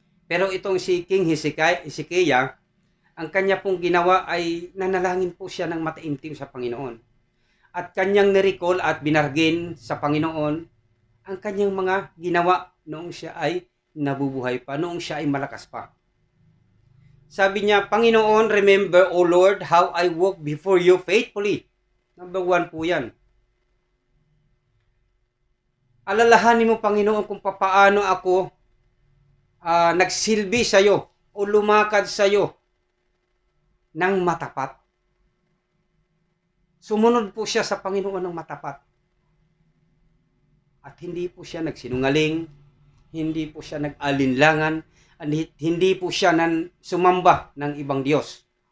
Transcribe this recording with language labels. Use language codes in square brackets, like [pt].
[tl] Pero itong si King Hezekiah, ang kanya pong ginawa ay nanalangin po siya ng mataimtim sa Panginoon. At kanyang nirecall at binargin sa Panginoon ang kanyang mga ginawa noong siya ay nabubuhay pa, noong siya ay malakas pa. Sabi niya, [en] Panginoon, remember, O Lord, how I walk before you faithfully. [tl] Number 1 po yan. Alalahanin mo, Panginoon, kung papaano ako nagsilbi sa iyo o lumakad sa iyo ng matapat. Sumunod po siya sa Panginoon ng matapat. At hindi po siya nagsinungaling, hindi po siya nag-alinlangan, hindi po siya sumamba ng ibang Diyos.